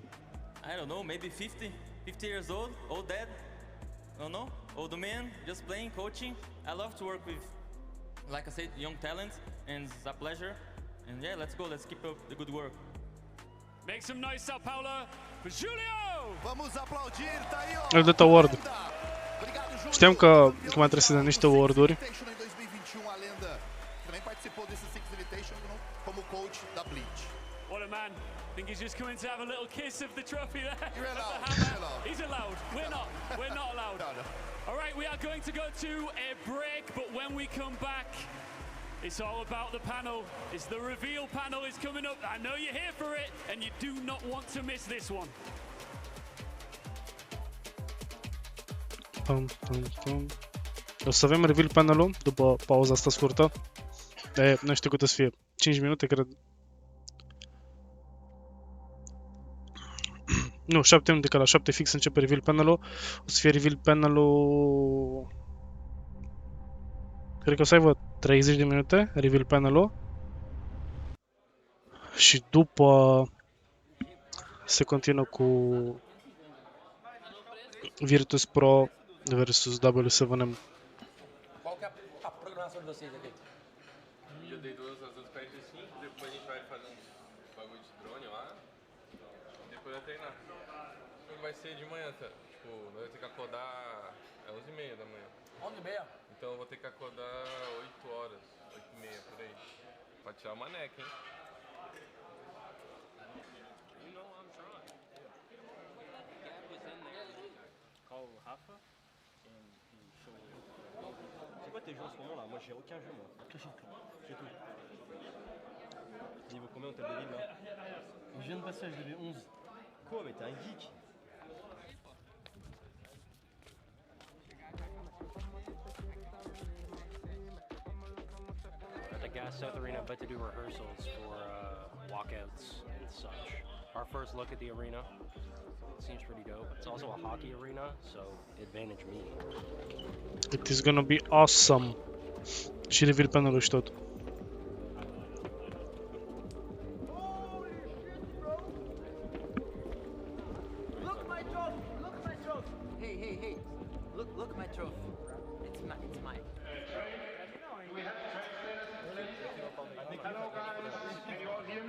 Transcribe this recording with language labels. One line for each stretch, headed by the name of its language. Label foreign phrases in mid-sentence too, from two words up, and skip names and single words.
English: I don't know, maybe 50 years old dad. I don't know, old man, just playing, coaching. I love to work with, like I said, young talents, and it's a pleasure. And yeah, let's go, let's keep up the good work. Make some noise, Sao Paulo, for Julio!
Portuguese: Vamos aplaudir, tá aí, ó.
Romanian: Îl dă award. Știam că mai trebuie să dea niște award-uri.
Portuguese: Em 2021 a lenda também participou desse Six Invitation como coach da Bleach.
English: What a man. I think he's just coming to have a little kiss of the trophy there. You're allowed. He's allowed. We're not allowed. No. All right, we are going to go to a break, but when we come back, it's all about the panel. It's the reveal panel is coming up. I know you're here for it, and you do not want to miss this one.
Romanian: O să avem
English: reveal panel-
Romanian: ul după pauza asta scurtă. Nu știu cât o să fie. 5 minute, cred. Nu, 7 minute, că la 7 fix începe
English: reveal panel-
Romanian: ul. O să fie
English: reveal panel-
Romanian: ul... Cred că o să aibă 30 de minute,
English: reveal panel-
Romanian: ul. Și după se continuă cu Virtus Pro versus W7M.
Portuguese: Qual que é a programação de vocês aqui? Eu dei 2 às 2h45, depois a gente vai fazer uns bagulho de drone lá, depois vai treinar. Vai ser de manhã, tá? Tipo, nós vamos ter que acordar às 11h30 da manhã. 11h30? Então eu vou ter que acordar 8 horas, 8h30 por aí, pra tirar uma neca, hein?
French: C'est quoi tes jeux en ce moment là? Moi j'ai aucun jeu moi. J'ai tout. Niveau combien on t'a de là? Je viens de passer à HDB 11. Quoi? Mais t'es un geek.
English: At the Gas South Arena, about to do rehearsals for walkouts and such. Our first look at the arena. Seems pretty dope. It's also a hockey arena, so advantage me. It is gonna be awesome.
Romanian: Și
English: reveal panel-
Romanian: ul și tot.
English: Look my trophy! Look my trophy! Hey! Look my trophy. It's mine. Hello guys, can you all hear me?